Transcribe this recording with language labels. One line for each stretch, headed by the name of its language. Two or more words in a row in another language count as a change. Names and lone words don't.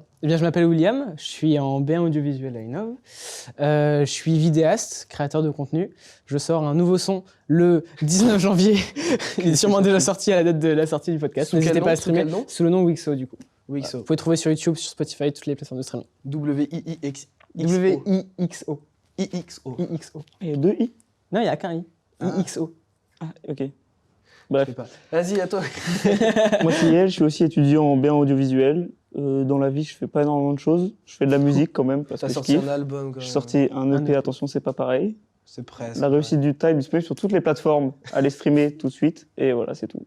French: Eh bien, je m'appelle William, je suis en B1 audiovisuel à Innov. Je suis vidéaste, créateur de contenu. Je sors un nouveau son le 19 janvier. Il est sûrement déjà sorti à la date de la sortie du podcast. N'hésitez pas à streamer sous le nom Wixo du coup. Wixo. Vous pouvez trouver sur YouTube, sur Spotify, toutes les plateformes de streaming. W-I-I-X. W-I-X-O. I-X-O. I-X-O. Il y a deux I. Non, il n'y a qu'un I. Ah. I-X-O. Ah, ok. Je Bref, sais pas. Vas-y, à toi. moi c'est Yael, je suis aussi étudiant en B1 audiovisuel. Dans la vie, je fais pas énormément de choses. Je fais de la musique quand même parce T'as que je sorti kiffe. un album quand même. J'ai sorti un EP, attention, c'est pas pareil. C'est presque. La réussite du time disponible sur toutes les plateformes. Allez streamer tout de suite et voilà, c'est tout.